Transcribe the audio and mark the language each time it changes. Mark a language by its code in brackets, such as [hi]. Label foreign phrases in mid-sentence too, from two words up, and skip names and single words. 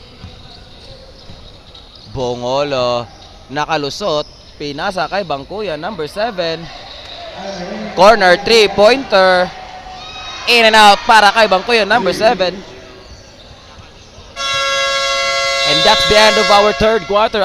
[tl] Bongolo nakalusot. Pinasa kay Bangkuyan, [en] number 7. Corner 3-pointer. In and out [tl] para kay [en] Bangkuyan, number 7. And that's the end of our third quarter.